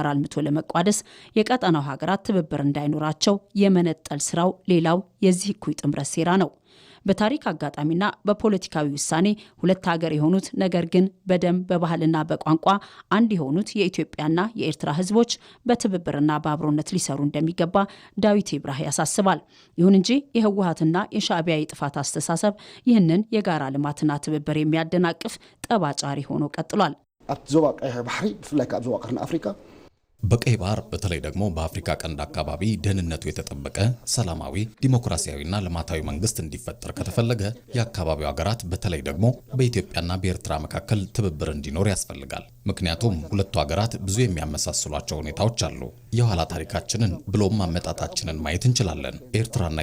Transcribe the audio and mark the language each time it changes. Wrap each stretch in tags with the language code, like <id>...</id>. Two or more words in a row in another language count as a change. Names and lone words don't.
<am>አልምቶ ለመቋደስ የቀጠናው ሀገራት ትብብር እንዳይኖራቸው የመነጠል ስራው ሌላው የዚህ እኩይ ጥምረት ሴራ ነው። በታሪክ አጋጣሚና በፖለቲካዊ ውሳኔ ሁለት ሀገር የሆኑት ነገር ግን በደም በባህልና በቋንቋ አንድ የሆኑት የኢትዮጵያና የኤርትራ ህዝቦች በትብብርና በአብሮነት ሊሰሩ እንደሚገባ ዳዊት ይብራህ ያሳስባል። ይሁን እንጂ የህወሓትና የሻዕቢያ የጥፋት አስተሳሰብ ይህንን የጋራ ልማትና ትብብር የሚያደናቅፍ ጠባጫሪ ሆኖ ቀጥሏል።</am> <ti>ኣብ ዞባ ቀይ ባህሪ ብፍላይ ካብ ዞባ ቀርኒ አፍሪካ</ti> <am>በቀይ ባህር በተለይ ደግሞ በአፍሪካ ቀንድ አካባቢ ደህንነቱ የተጠበቀ ሰላማዊ ዲሞክራሲያዊና ልማታዊ መንግስት እንዲፈጠር ከተፈለገ የአካባቢው ሀገራት በተለይ ደግሞ በኢትዮጵያና በኤርትራ መካከል ትብብር እንዲኖር ያስፈልጋል። ምክንያቱም ሁለቱ ሀገራት ብዙ የሚያመሳስሏቸው ሁኔታዎች አሉ። የኋላ ታሪካችንን ብሎም አመጣጣችንን ማየት እንችላለን። ኤርትራና</am>